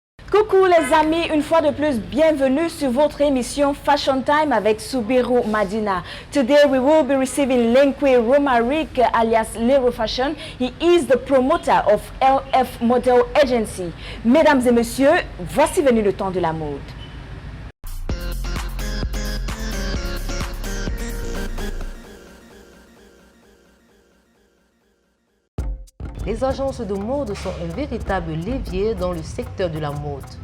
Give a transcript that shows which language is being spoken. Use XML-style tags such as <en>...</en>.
<fr>Coucou les amis, une fois de plus, bienvenue sur votre émission Fashion Time avec Subiru Madina.</fr> <en>Today we will be receiving Lenkwe Romaric alias Lero Fashion. He is the promoter of LF Model Agency.</en> <fr>Mesdames et messieurs, voici venu le temps de la mode. Les agences de mode sont un véritable levier dans le secteur de la mode.</fr>